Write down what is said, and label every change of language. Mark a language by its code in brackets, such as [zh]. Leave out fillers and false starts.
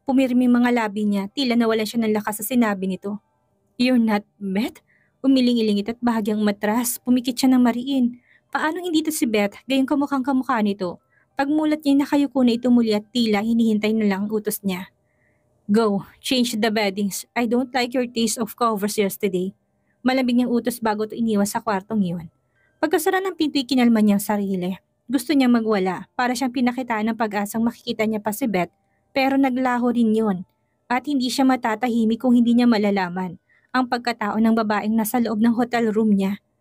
[tl] Pumirmi mga labi niya, tila nawalan siya ng lakas sa sinabi nito. [en] You're not Beth? [tl] Umiling-ilingit at bahagyang matras. Pumikit siya ng mariin. Paano hindi to si Beth? Gayong kamukhang kamukha nito. Pagmulat niya nakayuko na ito muli at tila hinihintay na lang ang utos niya. [en] Go, change the beddings. I don't like your taste of covers yesterday. [tl] Malamig niyang utos bago ito iniwan sa kwartong iyon. Pagkasara ng pinto'y kinalma niyang sarili. Gusto niyang magwala para siyang pinakitaan ng pag-asang makikita niya pa si Beth pero naglaho rin yun. At hindi siya matatahimik kung hindi niya malalaman ang pagkatao ng babaeng nasa loob ng hotel room niya.